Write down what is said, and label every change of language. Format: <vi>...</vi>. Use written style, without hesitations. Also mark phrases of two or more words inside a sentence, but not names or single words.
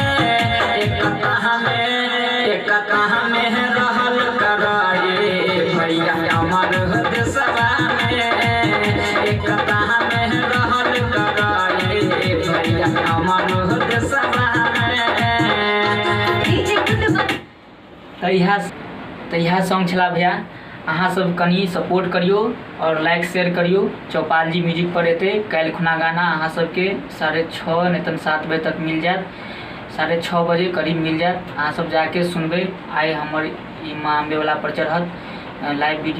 <mai>एकता में रहल कराए भैया हमर देशवा में। एकता में रहल कराए भैया हमर देशवा में। तो यह सॉन्ग छला भैया अहाँ सब कनी सपोर्ट करियो और</mai> <en>like share</en> <mai>करियो। चौपाल जी म्यूजिक पर एते काल खुना गाना अहाँ सबके 6:30 नहीं तो 7 बजे तक मिल जात। 6:30 बजे करीब मिल जात। अहाँ सब जाके सुनबे। आए हमर माँ अम्बे वाला पर चढ़त</mai> <en>live video.</en>